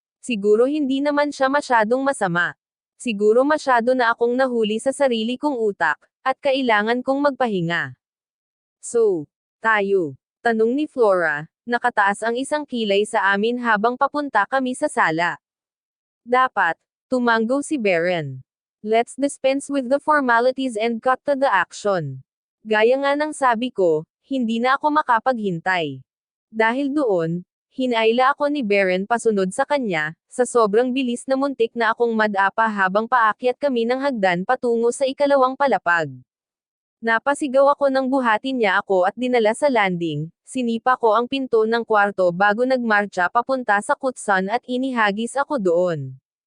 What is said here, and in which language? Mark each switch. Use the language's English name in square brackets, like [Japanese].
[Filipino] Siguro hindi naman siya masyadong masama. Siguro masyado na akong nahuli sa sarili kong utak, at kailangan kong magpahinga. So, tayo? Tanong ni Flora, nakataas ang isang kilay sa amin habang papunta kami sa sala. Dapat, tumanggo si Beren. [English] Let's dispense with the formalities and cut to the action. [Filipino] Gaya nga ng sabi ko, hindi na ako makapaghintay. Dahil doon, hinayla ako ni Beren pasunod sa kanya, sa sobrang bilis na muntik na akong madapa habang paakyat kami ng hagdan patungo sa ikalawang palapag. Napasigaw ako nang buhatin niya ako at dinala sa landing, sinipa ko ang pinto ng kwarto bago nagmarcha papunta sa kutsan at inihagis ako doon.